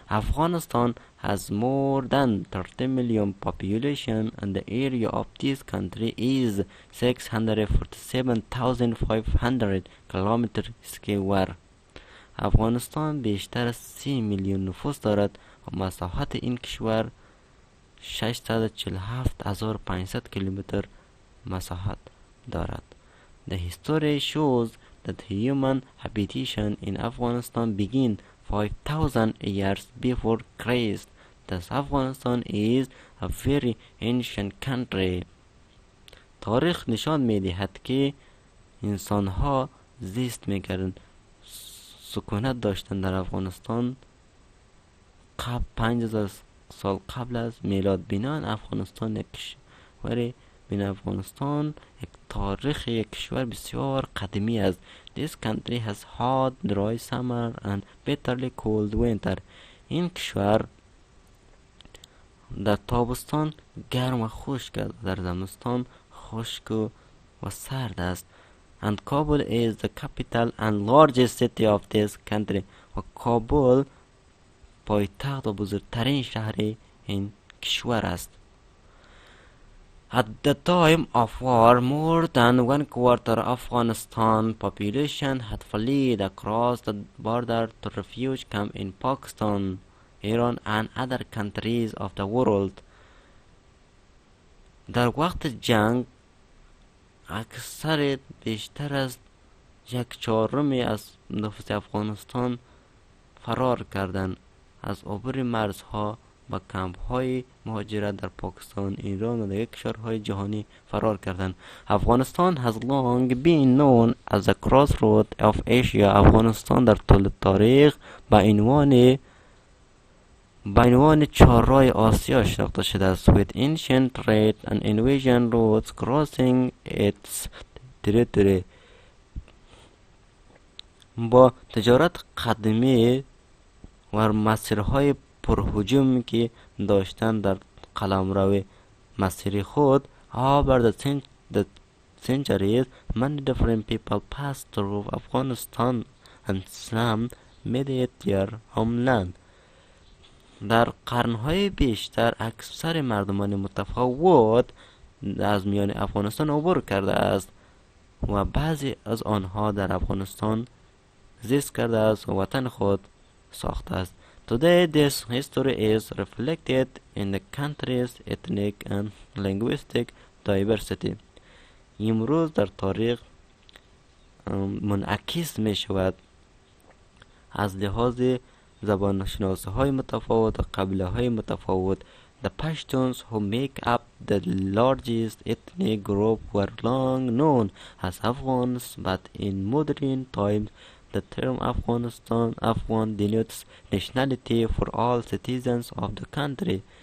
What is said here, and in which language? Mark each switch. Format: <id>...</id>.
<en>Afghanistan has more than 30 million population and the area of this country is 647,500 kilometer square.</en> <fa>افغانستان بیشتر از 30 میلیون نفوس دارد و مساحت این کشور 647,500 کیلومتر مساحت دارد.</fa> <en>The history shows that human habitation in Afghanistan began 5,000 years before Christ. Thus Afghanistan is a very ancient country.</en> <fa>تاریخ نشان می‌دهد که انسان‌ها زیست می‌کردند، سکونت داشتند در افغانستان قبل 5000 سال قبل از میلاد. بنان افغانستان یک کشور افغانستان یک تاریخ یک کشور بسیار قدیمی است.</fa> <en>This country has hot dry summer and bitterly cold winter.</en> <fa>این کشور در تابستان گرم و خشک است، در زمستان خشک و سرد است.</fa> <en>And Kabul is the capital and largest city of this country.</en> <fa>و کابل پایتخت و بزرگترین شهر این کشور است.</fa> <en>At the time of war, more than 1/4 of Afghanistan population had fled across the border to refuge camp in Pakistan, Iran and other countries of the world.</en> <fa>در وقت جنگ اکثر بیشتر از 1/4 از نفوس افغانستان فرار کردند. از عبور مرزها با کمپ های مهاجرت در پاکستان، ایران و دیگر کشورهای جهانی فرار کردند.</fa> <en>Afghanistan has long been known as the crossroad of Asia.</en> <fa>افغانستان در طول تاریخ با عنوان چهارراه آسیا شناخته شده است.</fa> <en>with ancient trade and invasion routes crossing its territory.</en> <fa>با تجارت قدیمی و مسیرهای پرهجوم که داشتن در قلمرو مسیری خود.</fa> <en>over the centuries many different people passed through Afghanistan and some made it their homeland.</en> <fa>در قرنهای بیشتر اکثر مردمان متفاوت از میان افغانستان عبور کرده است و بعضی از آنها در افغانستان زیست کرده است و وطن خود ساخته است.</fa> <en>Today this history is reflected in the country's ethnic and linguistic diversity.</en> <fa>امروز در تاریخ منعکس می شود از لحاظ زبان شناسی های متفاوت و قبیله های متفاوت.</fa> <en>The Pashtuns who make up the largest ethnic group were long known as Afghans, but in modern times the term Afghan denotes nationality for all citizens of the country.</en>